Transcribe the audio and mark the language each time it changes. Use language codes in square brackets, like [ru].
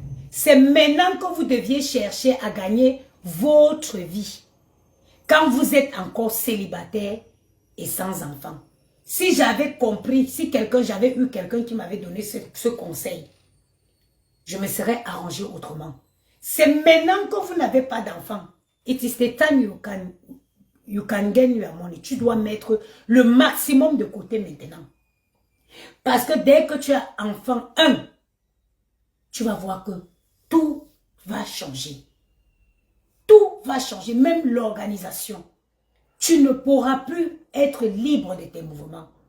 [fr] C'est maintenant que vous deviez chercher à gagner votre vie. Quand vous êtes encore célibataire et sans enfants. Si j'avais compris, si j'avais eu quelqu'un qui m'avait donné ce conseil, je me serais arrangé autrement. C'est maintenant que vous n'avez pas d'enfants. [en] It is the time you can gain your money. [fr] Tu dois mettre le maximum de côté maintenant. Parce que dès que tu as enfant 1, tu vas voir que tout va changer. Tout va changer, même l'organisation. Tu ne pourras plus être libre de tes mouvements.